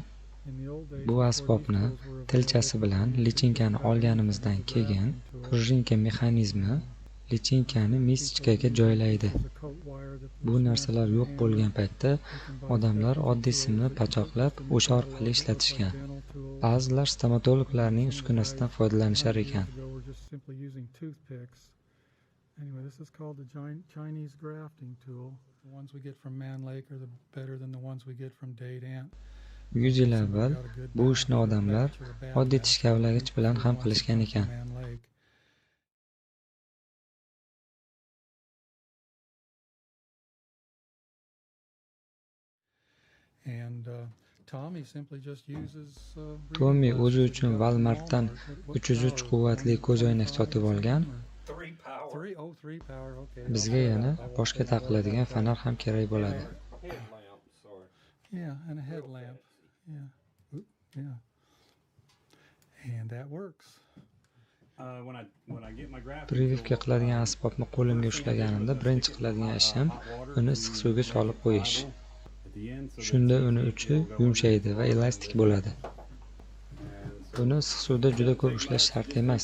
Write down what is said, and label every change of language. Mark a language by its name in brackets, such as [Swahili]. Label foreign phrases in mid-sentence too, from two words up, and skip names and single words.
[Uzbek] Bu asbobni tilchasi bilan lichinkani olganimizdan keyin prujinka mexanizmi lichinkani mischkaga joylaydi. Bu narsalar yo'q bo'lgan paytda odamlar oddiy simni pachoqlab o'sha orqali ishlatishgan. Ba'zilar stomatologlarning uskunasidan foydalanishar ekan. [English] Anyway, this is called the Chinese grafting tool. The ones we get from Man Lake are better than the ones we get from Dade Ant. [Uzbek] 100 yil avval bu ishni odamlar oddiy tish kavlagich bilan ham qilishgan ekan. Tommi o'zi uchun Walmartdan 303 quvvatli ko'zoynak sotib olgan. Bizga yana boshga taqiladigan fonar ham kerak bo'ladi. [English] Yeah, and a headlamp. Yeah. Oop, yeah. And that works. [Uzbek] Privivka qiladigan asbobni qo'limga ushlaganimda birinchi qiladigan ishim uni issiq suvga solib qo'yish. Shunda uni uchi yumshaydi va elastik bo'ladi. Buni issiq suvda juda ko'p ushlash shart emas.